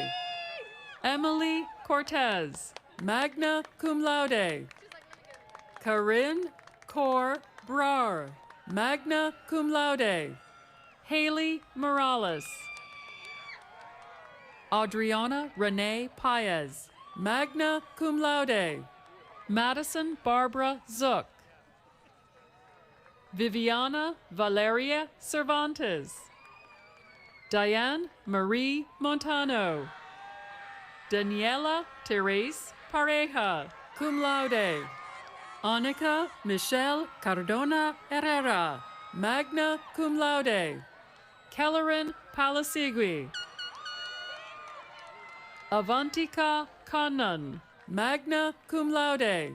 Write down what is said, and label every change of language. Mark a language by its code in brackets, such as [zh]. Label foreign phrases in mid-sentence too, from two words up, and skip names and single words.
[en] Emily Cortez, [la] magna cum laude. [en] Corinne Cor Brar, [la] magna cum laude. [en] Haley Morales. Adriana Renee Paez, [la] magna cum laude. [en] Madison Barbara Zook. Viviana Valeria Cervantes. Diane Marie Montano. Daniela Therese Pareja, [la] cum laude. [en] Annika Michelle Cardona Herrera, [la] magna cum laude. [en] Kellerin Palasigui. Avantika Kannan, [la] magna cum laude.